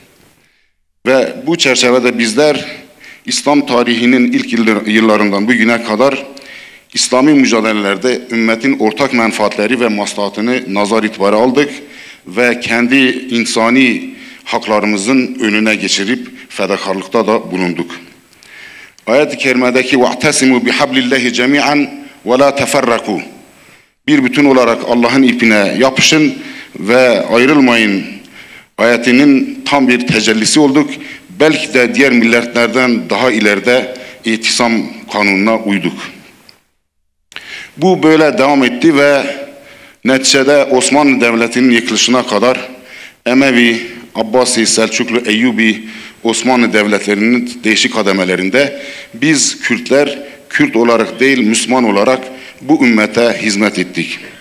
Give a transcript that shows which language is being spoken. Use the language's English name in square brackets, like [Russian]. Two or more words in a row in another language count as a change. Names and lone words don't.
[Turkish] Ve bu çerçevede bizler İslam tarihinin ilk yıllarından bugüne kadar İslami mücadelelerde ümmetin ortak menfaatleri ve maslahatını nazar itibara aldık ve kendi insani haklarımızın önüne geçirip fedakarlıkta da bulunduk. Ayet-i kerimedeki [Arabic] وَاَعْتَسِمُوا بِحَبْلِ اللّٰهِ جَمِيعًا وَلَا تَفَرَّقُوا [Turkish] Bir bütün olarak Allah'ın ipine yapışın ve ayrılmayın ayetinin tam bir tecellisi olduk. Belki de diğer milletlerden daha ileride itisam kanununa uyduk. Bu böyle devam etti ve neticede Osmanlı Devleti'nin yıkılışına kadar Emevi, Abbasi, Selçuklu, Eyyubi, Osmanlı Devletlerinin değişik kademelerinde biz Kürtler, Kürt olarak değil Müslüman olarak bu ümmete hizmet ettik.